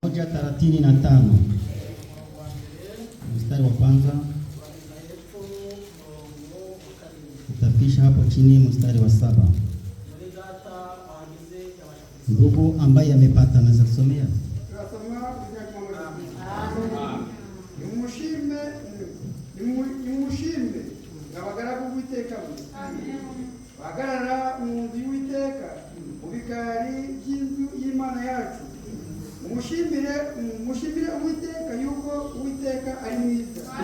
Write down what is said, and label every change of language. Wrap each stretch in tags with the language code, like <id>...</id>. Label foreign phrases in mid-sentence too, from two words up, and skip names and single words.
<sw>135 mstari wa kwanza utafisha hapo chini mstari wa 7. Ndugu ambaye amepata anaweza kusomea.</sw> <rw>Nimushime abagaragu b'Uwiteka bahagarara mu nzu y'Uwiteka mu bikari by'inzu y'Imana yacu. Mushimire Uwiteka yuko Uwiteka ari mwiza.</rw>